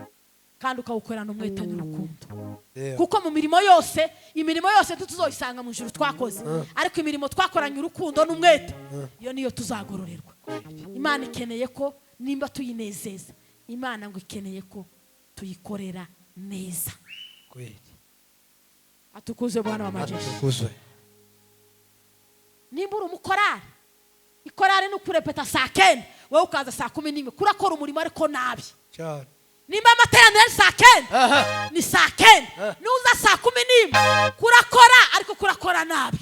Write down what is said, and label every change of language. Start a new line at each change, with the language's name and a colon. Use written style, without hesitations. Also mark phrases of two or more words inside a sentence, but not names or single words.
Kinyarwanda: kandi ukawukorana umwete n'urukundo. Yego. Kuko mu mirimo yose, imirimo yose tuzoyisanga mu ijuru twakoze, ariko imirimo twakoranye urukundo n'umwete, iyo niyo tuzagororerwa. Imana ikeneye ko nimba tuyinezeza, Imana ngo ikeneye ko tuyikorera neza. Kweli.
Swahili: Atukuze Bwana wa majeshi.
Kinyarwanda: Atukuzwe. Nimba uri umukorari, ikorari ni ukurepeta saa 9 wowe ukaza saa 11, kurakora umurimo ariko nabi. Cyane. Nimba amateraniro ari saa 9 Aha. ni saa 9, nuza saa 11 kurakora ariko kurakora nabi.